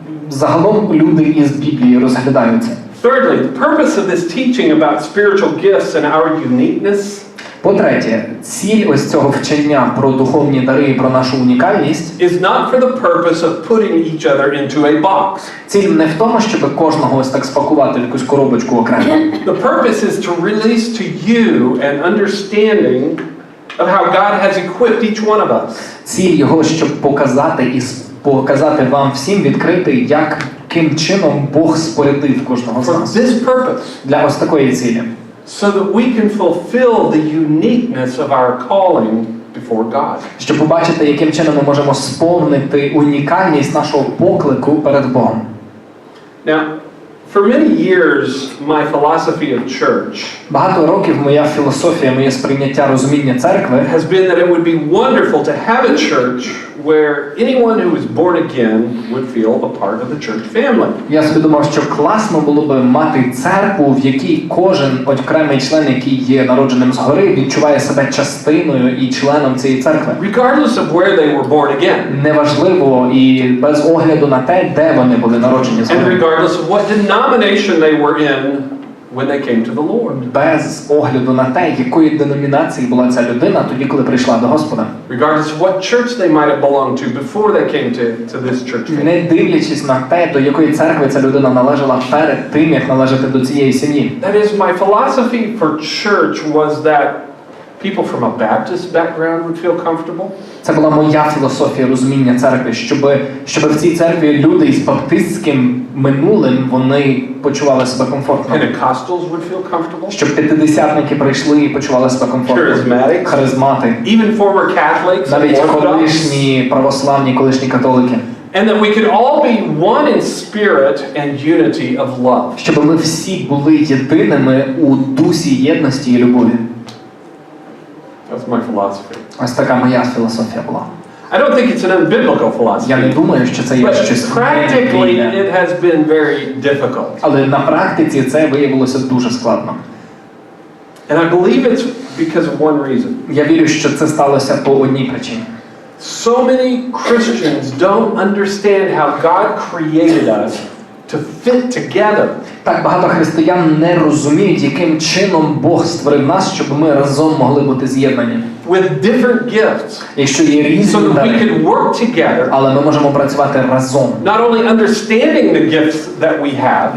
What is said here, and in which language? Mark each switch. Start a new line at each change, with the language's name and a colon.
Ukrainian: Загалом люди із Біблії розглядаються.
English: Thirdly, the purpose of this teaching about spiritual gifts and our uniqueness.
Ukrainian: По-третє, ціль ось цього вчення про духовні дари і про нашу унікальність
English: Is not for the purpose of putting each other into a box.
Ukrainian: Ціль не в тому, щоб кожного ось так спакувати в якусь коробочку окремо.
English: The purpose is to release to you an understanding of how God has equipped each one of us.
Ukrainian: Ціль його, щоб показати вам всім, відкрити, яким чином Бог спорядив кожного з
English: For this purpose.
Ukrainian: Для ось такої цілі.
English: So that we can fulfill the uniqueness of our calling before God.
Ukrainian: Щоб побачити, яким чином ми можемо сповнити унікальність нашого поклику перед Богом.
English: Now, for many years, my philosophy of church
Ukrainian: Багато років моя філософія, моє сприйняття розуміння церкви
English: has been that it would be wonderful to have a church where anyone who is born again would feel a part of the church family.
Ukrainian: Я собі думав, що класно було би мати церкву, в якій кожен окремий член, який є народженим згори, відчуває себе частиною і членом цієї церкви.
English: Regardless of where they were born again.
Ukrainian: Неважливо і без огляду на те, де вони були народжені
English: And
Ukrainian: згори.
English: regardless of what denomination they were in when they came to the Lord.
Ukrainian: Без огляду на те, якої деномінації була ця людина тоді, коли прийшла до Господа.
English: Regardless of what church they might have belonged to before they came to this church family.
Ukrainian: Не дивлячись на те, до якої церкви ця людина належала перед тим, як належати до цієї сім'ї.
English: That is, my philosophy for church was that people from a Baptist background would feel comfortable.
Ukrainian: Це була моя філософія розуміння церкви, щоб в цій церкві люди із баптистським минулим, вони почували себе комфортно.
English: Pentecostals would feel comfortable.
Ukrainian: Щоб п'ятидесятники прийшли і почували себе комфортно.
English: Charismatics.
Ukrainian: Харизмати.
English: Even former Catholics.
Ukrainian: Навіть
English: and Orthodox.
Ukrainian: колишні православні, колишні католики.
English: And that we could all be one in spirit and unity of love.
Ukrainian: Щоб ми всі були єдиними у дусі єдності і любові.
English: That's my philosophy.
Ukrainian: Ось така моя філософія була.
English: I don't think it's an unbiblical philosophy.
Ukrainian: Я не думаю, що це є
English: But
Ukrainian: щось
English: practically
Ukrainian: небіблійне.
English: it has been very difficult.
Ukrainian: Але на практиці це виявилося дуже складно.
English: And I believe it's because of one reason.
Ukrainian: Я вірю, що це сталося по одній причині.
English: So many Christians don't understand how God created us to fit together.
Ukrainian: Так багато християн не розуміють, яким чином Бог створив нас, щоб ми разом могли бути з'єднані.
English: With different gifts.
Ukrainian: Якщо є
English: So
Ukrainian: різні
English: that we
Ukrainian: дари,
English: can work together.
Ukrainian: але ми можемо працювати разом.
English: Not only understanding the gifts that we have,